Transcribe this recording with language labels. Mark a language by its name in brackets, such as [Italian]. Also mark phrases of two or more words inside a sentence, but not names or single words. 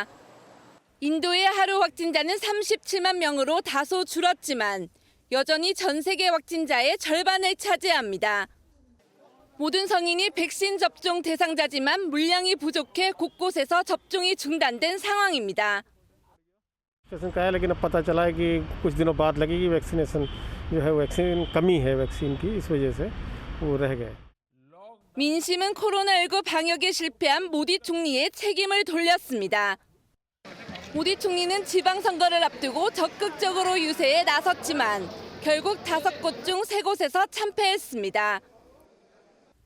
[Korean] 인도의 하루 확진자는 37만 명으로 다소 줄었지만 여전히 전 세계 확진자의 절반을 차지합니다. 모든 성인이 백신 접종 대상자지만 물량이 부족해 곳곳에서 접종이 중단된 상황입니다. [Hindi] का है लेकिन अब पता चला है कि कुछ दिनों बाद लगेगी वैक्सीनेशन जो है वैक्सीन कमी है वैक्सीन की इस वजह से वो रह गए. [Korean] 민심은 코로나19 방역에 실패한 모디 총리의 책임을 돌렸습니다. 모디 총리는 지방선거를 앞두고 적극적으로 유세에 나섰지만 결국 5곳 중 3곳에서 참패했습니다.